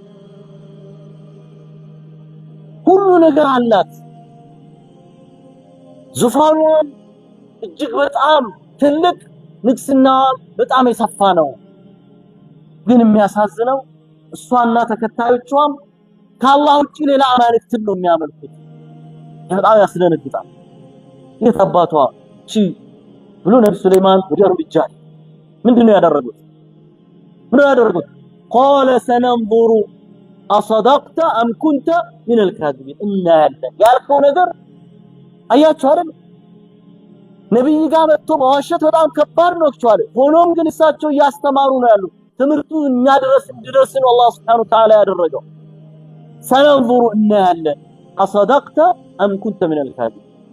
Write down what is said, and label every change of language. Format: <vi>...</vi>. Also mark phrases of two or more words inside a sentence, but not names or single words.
<am>ሁሉ ነገር አላት። ዙፋኗን እጅግ በጣም ትልቅ ንግስና በጣም የሰፋ ነው። ግን የሚያሳዝነው እሷና ተከታዮቿም ከአላህ ውጪ ሌላ አማልክትን ነው የሚያመልኩት። በጣም ያስደነግጣል። የታባቷ ብሎ ነብዩ ሱለይማን ወደ እርምጃ ምንድነው ያደረጉት?</am> <ar>قال سننظر أصدقت أم كنت من الكاذبين إنا يلا</ar> <am>ያልከው ነገር አያችሁ አይደል ነብይ ጋር መጥቶ በዋሸት በጣም ከባድ ነው አክቹአሊ ሆኖም ግን እሳቸው ያስተማሩ ነው ያሉ ትምርቱ እኛ ድረስ እንድደርስ ነው አላህ</am> <ar>سبحانه وتعالى</ar> <am>ያደረገው</am> <ar>سننظر إنا يلا أصدقت أم كنت من الكاذبين</ar>